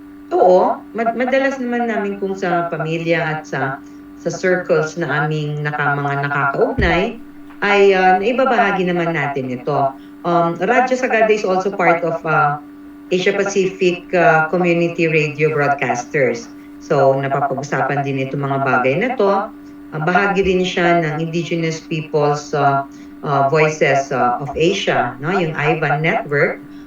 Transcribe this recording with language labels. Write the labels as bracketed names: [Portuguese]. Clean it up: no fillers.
[Filipino] Oo, madalas naman namin kung sa pamilya at sa circles na aming mga nakakaugnay, ay naibabahagi naman natin ito. [English] Radyo Sagada is also part of Asia Pacific Community Radio Broadcasters. [Filipino] So, napapag-usapan din itong mga bagay na to. Bahagi rin siya ng Indigenous Peoples Voices of Asia, no? Yung IVAN Network.